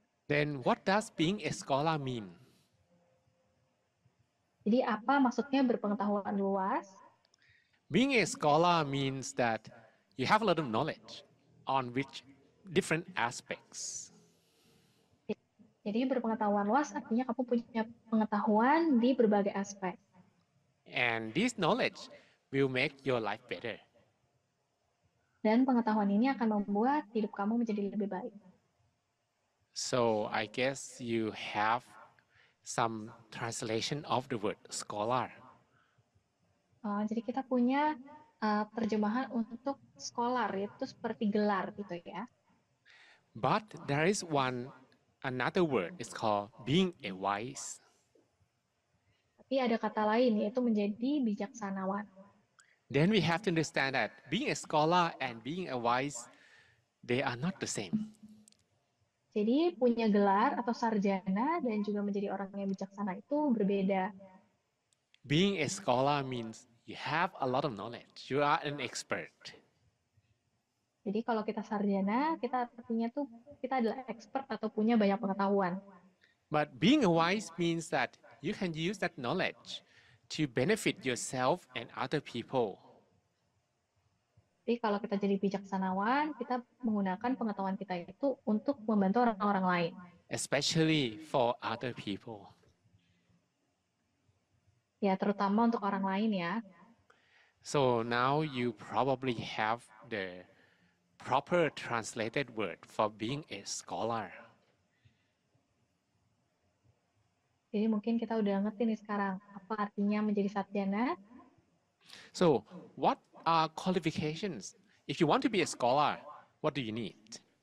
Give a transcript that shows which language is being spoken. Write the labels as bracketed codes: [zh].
[en] Then what does being a scholar mean? [id] Jadi apa maksudnya berpengetahuan luas? [en] Being a scholar means that you have a lot of knowledge on which different aspects. [id] Jadi berpengetahuan luas artinya kamu punya pengetahuan di berbagai aspek. [en] And this knowledge will make your life better. [id] Dan pengetahuan ini akan membuat hidup kamu menjadi lebih baik. [en] So I guess you have some translation of the word scholar. [id] Jadi kita punya terjemahan untuk scholar, itu seperti gelar gitu ya. [en] But there is another word, it's called being a wise. [id] Tapi ada kata lain, yaitu menjadi bijaksanawan. [en] Then we have to understand that being a scholar and being a wise, they are not the same. [id] Jadi punya gelar atau sarjana dan juga menjadi orang yang bijaksana itu berbeda. [en] Being a scholar means you have a lot of knowledge. You are an expert. [id] Jadi kalau kita sarjana, kita artinya tuh kita adalah expert atau punya banyak pengetahuan. [en] But being a wise means that you can use that knowledge to benefit yourself and other people. [id] Jadi kalau kita jadi bijaksanawan, kita menggunakan pengetahuan kita itu untuk membantu orang-orang lain. [en] Especially for other people. [id] Ya, terutama untuk orang lain ya. [en] So now you probably have the proper translated word for being a scholar. [id] Jadi mungkin kita udah ngerti nih sekarang apa artinya menjadi sarjana. [en] So what are qualifications? If you want to be a scholar, what do you need?